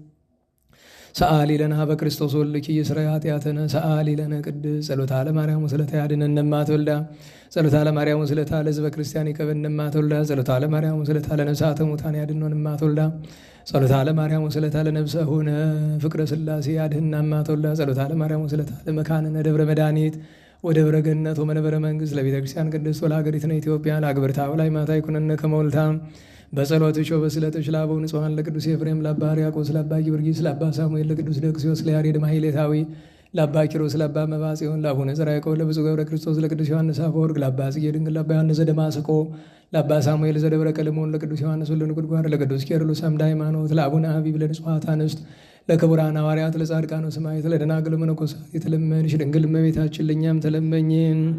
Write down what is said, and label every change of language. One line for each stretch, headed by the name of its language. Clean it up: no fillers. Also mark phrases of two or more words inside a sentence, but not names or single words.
Geez: ሰአሊ ለነ ኀበ ክርስቶስ ወልድኪ ይስረይ ኃጢአተነ ሰአሊ ለነ ቅድስት ጸሎታ ለማርያም ወስለታ ያድኅነነ እማትወልዳ ጸሎታ ለማርያም ወስለታ ለሕዝበ ክርስቲያን ይቀበነ እማትወልዳ ጸሎታ ለማርያም ወስለታ ለነፍሳተ ሙታን ያድኅኖን እማትወልዳ ጸሎታ ለማርያም ወስለታ ለነፍሰ ሁነ ፍቅረ ሥላሴ ያድኅና እማትወልዳ ጸሎታ ለማርያም ወስለታ ለመካንነ ደብረ መድኃኒት ወደብረ ገነት ወመንበረ መንግሥት ለቤተ ክርስቲያን ቅድስት ወለሀገሪትነ ኢትዮጵያ ለአግብርታ ወላይ ማታ ይኩነነ ከመ ወልታ በጸሎትሽ ወበስዕለትሽ ለአበው ንጹሐን ለቅዱስ ኤፍሬም ለአባ ሕርያቆስ ለአባ ጊዮርጊስ ለአባ ሳሙኤል ለቅዱስ ደቅስዮስ ለያሬድ ማሕሌታዊ ለአባ ኪሮስ ለአባ መባጽዮን ለአቡነ ዘርዓ ያዕቆብ ለብፁዕ ገብረ ክርስቶስ ለቅዱስ ዮሐንስ አፈወርቅ ለአባ ጽጌ ድንግል ለአባ ዮሐንስ ዘደማስቆ ለአባ ሳሙኤል ዘደብረ ቀለሞን ለቅዱስ ዮሐንስ ወለንጉድጓድ ለቅዱስ ቄርሎስ አምደ ሃይማኖት ለአቡነ አቢብ ለንጹሐት አንስት ለክቡራን ሐዋርያት ለጻድቃኑ ሰማዕታት ለደናግል መነኮሳት
Amharic: የተለመንሽ ድንግል እመቤታችን ለእኛም ተለመኝን።